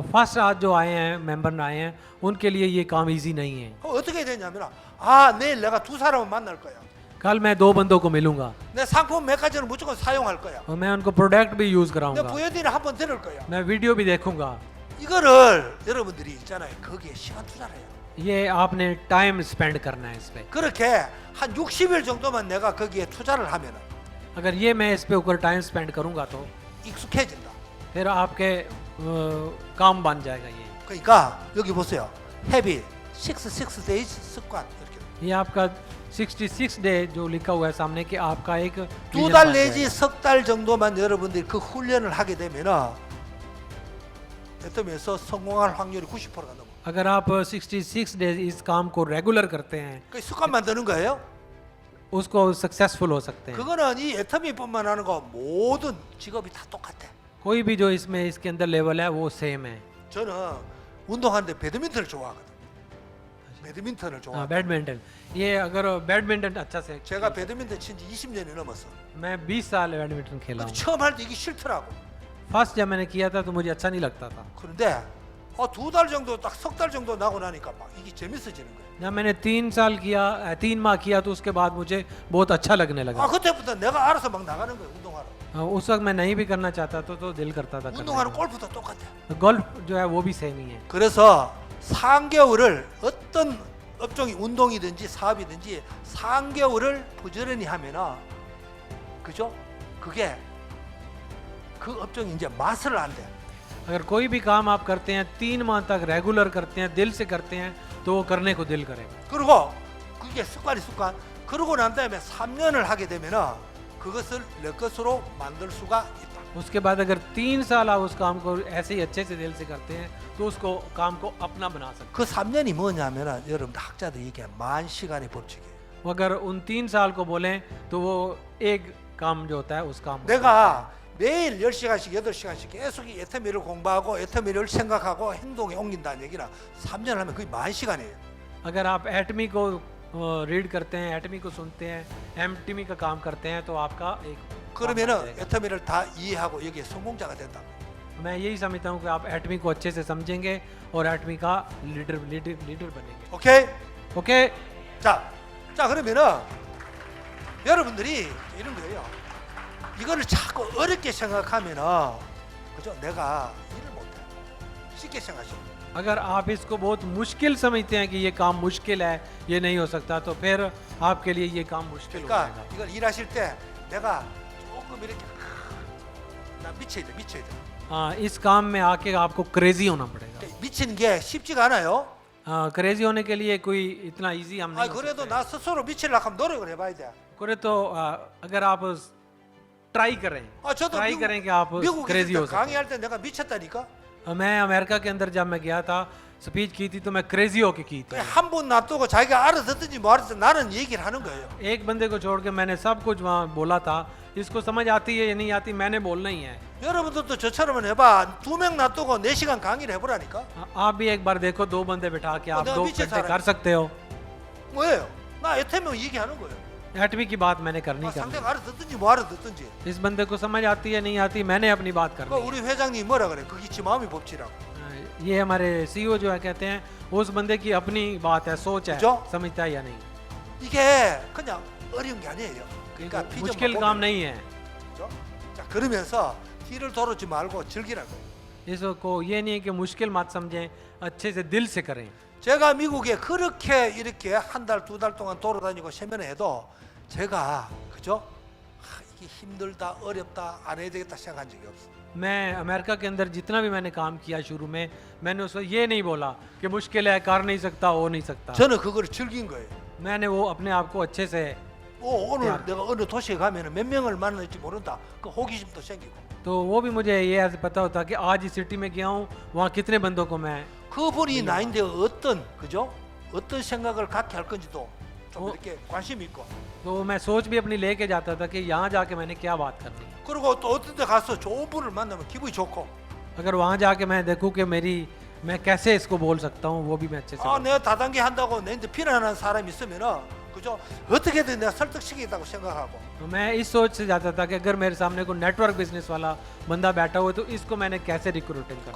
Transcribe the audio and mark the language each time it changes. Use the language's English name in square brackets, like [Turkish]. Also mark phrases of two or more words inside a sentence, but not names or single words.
[Hindi] फर्स्ट आज जो आए हैं मेंबर आए हैं उनके लिए ये काम इजी नहीं है। [Korean] 그럼 어떻게 되냐면 내일 내가 두 사람을 만날 거야. [Hindi] कल मैं दो बंदों को मिलूंगा [Korean] 내 상품 몇 가지는 무조건 사용할 거야. [Hindi] और मैं उनको प्रोडक्ट भी यूज [Korean] 내 [Hindi] कराऊंगा, [Korean] VOD를 한번 들을 거야. [Hindi] मैं वीडियो भी देखूंगा। [Korean] 이거를 여러분들이 있잖아요. 거기에 시간 투자를 해요. [Hindi] ये आपने [English] time spend [Hindi] करना है इस पे। [Korean] 그렇게 한 60일 정도만 내가 거기에 투자를 하면은 [Hindi] अगर ये मैं इस पे ऊपर [English] time spend [Hindi] करूंगा तो [Korean] 익숙해진다. [Hindi] फिर आपके काम बन जाएगा। ये [Korean] 그러니까 여기 보세요. 헤비 6 days 습관 이렇게. [Hindi] ये आपका 66 डे जो लिखा हुआ है सामने कि आपका एक [Korean] 두 [English] vision [Korean] 달 [Hindi] बन [Korean] 내지 [Hindi] जाएगा। [Korean] 석 달 정도만 여러분들이 그 훈련을 하게 되면은 애터미에서 성공할 확률이 90%가 넘어. [Hindi] अगर आप 66 डेज इस काम को रेगुलर करते हैं [Korean] 그 습관 만드는 거예요. [Hindi] उसको सक्सेसफुल हो सकते हैं। [Korean] 그거는 이 애터미뿐만 하는 거 모든 직업이 다 똑같아. [Hindi] कोई भी जो इसमें इसके अंदर लेवल है वो सेम है। [Korean] 저는 운동하는데 배드민턴을 좋아하거든. 배드민턴을 좋아. [Hindi] बैडमिंटन, ये अगर बैडमिंटन अच्छा से [Korean] 제가 배드민턴 친지 20년이 넘었어. [Hindi] मैं 20 साल बैडमिंटन खेला [Korean] 근데 [Hindi] हूँ। [Korean] 처음 할 때 이게 싫더라고. [Hindi] फर्स्ट जब मैंने किया था तो मुझे अच्छा नहीं लगता था। [Korean] 그런데 두 달 정도 딱 석 달 정도 나고 나니까 막 이게 재밌어지는 거야. [Hindi] जब मैंने 3 साल किया 3 माह किया तो उसके बाद मुझे बहुत अच्छा लगने लगा। [Korean] 그때부터 내가 알아서 막 나가는 거야 운동하러. [Hindi] उस वक्त मैं नहीं भी करना चाहता तो दिल करता था करने [Korean] 운동하는 [Hindi] का। [Korean] 골프도 똑같아. [Hindi] गोल्फ जो है वो भी सेम ही है। [Korean] 그래서 3개월을 어떤 업종이 운동이든지 사업이든지 3개월을 부지런히 하면은 그죠? 그게 그 업종이 이제 맛을 안 돼. [Hindi] अगर कोई भी काम आप करते हैं 3 माह तक रेगुलर करते हैं, दिल से करते हैं तो वो करने को दिल करेगा। [Korean] 그리고 그게 습관. 그러고 난 다음에 3년을 하게 되면은 그것을 내 것으로 만들 수가 있다. [Hindi] उसके बाद अगर 3 साल आप उस काम को ऐसे ही अच्छे से दिल से करते हैं तो उसको काम को अपना बना सकते [Korean] 그 3년이 뭐냐면은 여러분들 학자들이 얘기해 만 시간의 법칙이에요. [Hindi] हैं। अगर उन 3 साल को बोलें तो वो एक काम जो होता है उस काम को [Korean] 내가 매일 10시간씩 8시간씩 계속 이 애터미를 공부하고 애터미를 생각하고 행동에 옮긴다는 얘기는 3년 하면 거의 만 시간이에요. [Hindi] अगर आप एटमी को रीड करते हैं, एटमी को सुनते हैं, एमटीमी का काम करते हैं तो आपका एक काम बन [Korean] 그러면은 [Hindi] जाएगा। [Korean] 애터미를 다 이해하고 여기에 성공자가 된다. [Hindi] मैं यही समझता हूँ कि आप एटमी को अच्छे से समझेंगे और एटमी का लीडर बनेंगे। [Korean] 오케이? [Hindi] ओके, [Korean] 자 그러면은 여러분들이 이런 거예요. 이거를 자꾸 어렵게 생각하면은 그죠? 내가 일을 못해. 쉽게 생각하시면. [Hindi] अगर आप इसको बहुत मुश्किल समझते हैं कि ये काम मुश्किल है, ये नहीं हो सकता, तो फिर आपके लिए ये काम मुश्किल हो [Korean] 그러니까 [Hindi] जाएगा। [Korean] 이걸 일하실 때 내가 조금 이렇게 나 미쳐야 돼. [Hindi] हाँ, इस काम में आके आपको क्रेजी होना पड़ेगा। [Korean] 미치는 게 쉽지가 않아요. [Hindi] क्रेजी होने के लिए कोई इतना इजी हम नहीं हो [Korean] 그래도 [Hindi] सकते। [Korean] 나 스스로 미치려고 하면 노력을 해봐야 돼. [Hindi] करे तो अगर आप ट्राई करें, [Korean] 저도 [Hindi] ट्राई करें कि आप [Korean] 미국에 [Hindi] क्रेजी [Korean] 있을 [Hindi] हो [Korean] 때 [Hindi] सकते [Korean] 강의할 때 내가 미쳤다니까. [Hindi] मैं अमेरिका के अंदर जब मैं गया था स्पीच की थी तो मैं क्रेजी होके की थी। [Korean] 한 분 놔두고 자기가 알아듣든지 뭐 알아듣든지 나는 얘기를 하는 거예요. [Hindi] एक बंदे को छोड़ के मैंने सब कुछ वहाँ बोला था। इसको समझ आती है या नहीं आती मैंने बोलना ही है। [Korean] 여러분들도 저처럼 해봐. 2명 놔두고 4시간 강의를 해보라니까. [Hindi] आप भी एक बार देखो, 2 बंदे बिठा के आप [Korean] 내가 [Hindi] 2 [Korean] 미친 [Hindi] घंटे [Korean] 사람이야. [Hindi] कर सकते हो। [Korean] 뭐예요? 나 애터미면 얘기하는 거예요. [Hindi] एटमी की बात मैंने करनी [Korean] 아, [Hindi] करनी [Korean] 상대가 알아듣든지 뭐 알아듣든지. [Hindi] इस बंदे को समझ आती है नहीं आती मैंने अपनी बात [Korean] 그 [Hindi] करनी है। [Korean] 우리 회장님이 뭐라 그래? 그게 지 마음이 법치라고. [Hindi] ये हमारे सीईओ जो है कहते हैं उस बंदे की अपनी बात है सोच है जो? समझता है या नहीं। [Korean] 이게 그냥 어려운 게 아니에요. 그러니까 [Hindi] मुश्किल [Korean] 비전만 [Hindi] काम [Korean] 보면, [Hindi] नहीं है। [Korean] 그죠? 자 그러면서 뒤를 돌아오지 말고 즐기라고. [Hindi] इसको ये नहीं है कि मुश्किल मत समझें, अच्छे से दिल से करें। [Korean] 제가 미국에 그렇게 이렇게 한 달, 두 달 동안 돌아다니고 세면해도 제가 그죠? 이게 힘들다, 어렵다, 안 해야 되겠다 생각한 적이 없어. [Hindi] मैं अमेरिका के अंदर जितना भी मैंने काम किया शुरू में मैंने उसको ये नहीं बोला कि मुश्किल है कर नहीं सकता हो नहीं सकता। [Korean] 저는 그걸 즐긴 거예요. [Hindi] मैंने वो अपने आप को अच्छे से [Korean] 오늘 야. 내가 어느 도시에 가면 몇 명을 만날지 모른다. 그 호기심도 생기고. [Hindi] तो वो भी मुझे ये ऐसे पता होता कि आज इस सिटी में गया हूँ वहाँ कितने बंदों को मैं [Korean] 그분이 나인데 어떤 그죠? 어떤 생각을 갖게 할 건지도 좀 어. 이렇게 관심 있고. [Hindi] तो मैं सोच भी अपनी लेके जाता था कि यहाँ जाके मैंने क्या बात करनी है। [Korean] 그리고 또 어떤 데 가서 좋은 분을 만나면 기분이 좋고. [Hindi] अगर वहाँ जाके मैं देखूँ कि मैं कैसे इसको बोल सकता हूँ वो भी मैं अच्छे से [Korean] 아, 내가 다단계 한다고 내한테 비난하는 사람이 있으면은 그죠? 어떻게든 내가 설득시키겠다고 생각하고. [Hindi] तो मैं इस सोच से जाता था कि अगर मेरे सामने कोई [English] network business [Hindi] वाला बंदा बैठा हुआ है तो इसको मैंने कैसे रिक्रूटिंग करना।